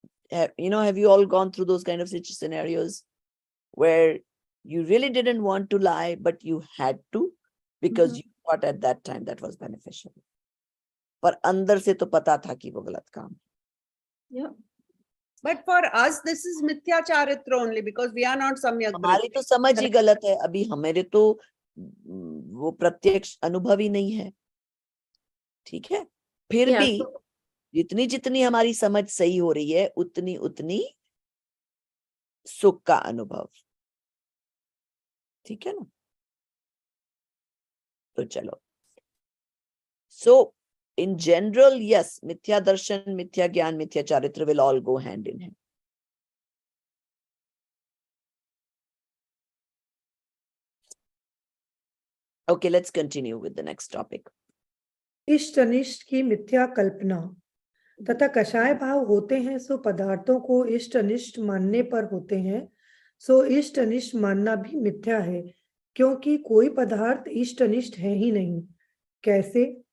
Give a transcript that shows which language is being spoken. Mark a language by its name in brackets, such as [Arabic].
[English] Have you all gone through those kind of scenarios where you really didn't want to lie, but you had to because you thought at that time that was beneficial, [Hindi] पर अंदर से तो पता था कि वो गलत काम है। [English] Yeah. But for us, this is mithya charitra only because we are not samyak [Hindi] हमारी तो समझ ही गलत है, अभी हमारे तो वो प्रत्यक्ष अनुभव ही नहीं है, ठीक है? फिर [English] Yeah, [Hindi] भी जितनी जितनी हमारी समझ सही हो रही है, उतनी उतनी सुख का अनुभव, ठीक है ना? तो चलो, [English] so in general, yes, mithya darshan, mithya gyan, mithya charitra will all go hand in hand. Okay, let's continue with the next topic. [Hindi] इष्ट अनिष्ट की मिथ्या कल्पना तथा कषाय भाव होते हैं, सो पदार्थों को इष्ट अनिष्ट मानने पर होते हैं, सो इष्ट अनिष्ट मानना भी मिथ्या है, क्योंकि कोई पदार्थ इष्ट अनिष्ट है ही नहीं। कैसे?